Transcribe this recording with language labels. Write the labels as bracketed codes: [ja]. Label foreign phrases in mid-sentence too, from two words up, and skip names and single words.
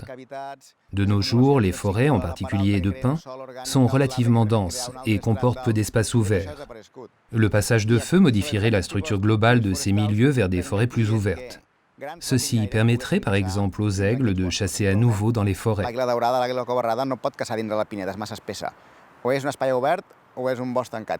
[fr] De nos jours, les forêts, en particulier de pins, sont relativement denses et comportent peu d'espaces ouverts. Le passage de feu modifierait la structure globale de ces milieux vers des forêts plus ouvertes. Ceci permettrait par exemple aux aigles de chasser à nouveau dans les forêts. [ca] L'àguila daurada, l'àguila covarrada, no pot caçar dins de la pineda, és massa espessa. O és un espai obert o és un bosc tancat.